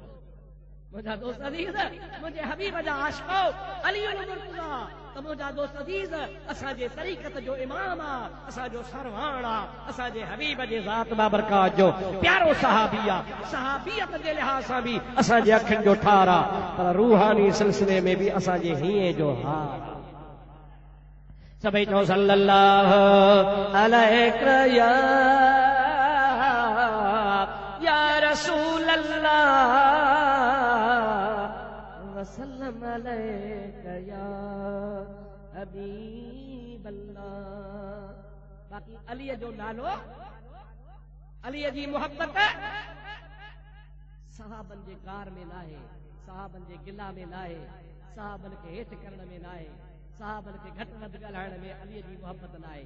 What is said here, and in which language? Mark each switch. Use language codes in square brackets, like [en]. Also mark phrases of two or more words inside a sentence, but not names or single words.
[sd] मुंहिंजा दोस्त अज़ीज़ मुंहिंजे हबीब जा आशिक़ो अली मुर्तज़ा त मुंहिंजा दोस्त अज़ीज़ असांजे तरीक़त जो इमाम आहे, असांजो सरवाण आहे, असांजे हबीब जे ज़ात बाबरकात जो प्यारो सहाबी आहे। सहाबियत जे लिहाज़ सां बि असांजे अखियुनि जो ठार आहे, पर रूहानी सिलसिले में बि असांजे हीअं जो हार आहे। सभई चओ [ar] صلى الله عليه يا رسول الله وسلم عليك يا حبيب الله. [sd] बाक़ी अलीअ जो नालो, अलीअ जी मोहब्बत सहाबन जे गार में नाहे, सहाबन जे गिला में नाहे, सहाबन खे हेठि करण में नाहे, सहाबन खे घटि वधि ॻाल्हाइण में अलीअ जी मोहब्बत न आहे।